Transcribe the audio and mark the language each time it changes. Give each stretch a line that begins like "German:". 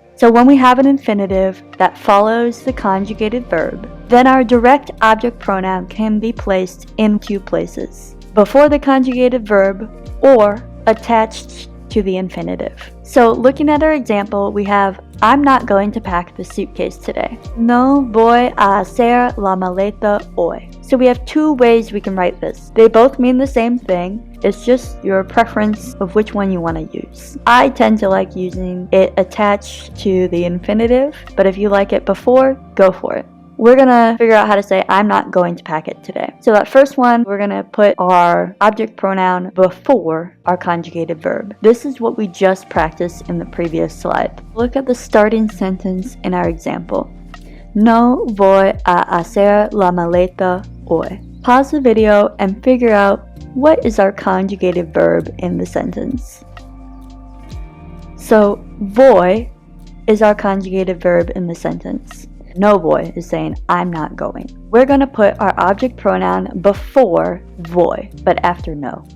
English: So when we have an infinitive that follows the conjugated verb, then our direct object pronoun can be placed in two places. Before the conjugated verb or attached to the infinitive. So looking at our example, we have I'm not going to pack the suitcase today.
Spanish: No voy a hacer la maleta hoy.
English: So we have two ways we can write this. They both mean the same thing. It's just your preference of which one you want to use. I tend to like using it attached to the infinitive, but if you like it before, go for it. We're going to figure out how to say I'm not going to pack it today. So that first one, we're going to put our object pronoun before our conjugated verb. This is what we just practiced in the previous slide. Look at the starting sentence in our example.
Spanish: No voy a hacer la maleta hoy.
English: Pause the video and figure out what is our conjugated verb in the sentence. So, voy is our conjugated verb in the sentence.
Spanish: No voy
English: is saying, I'm not going. We're going to put our object pronoun before voy, but after no.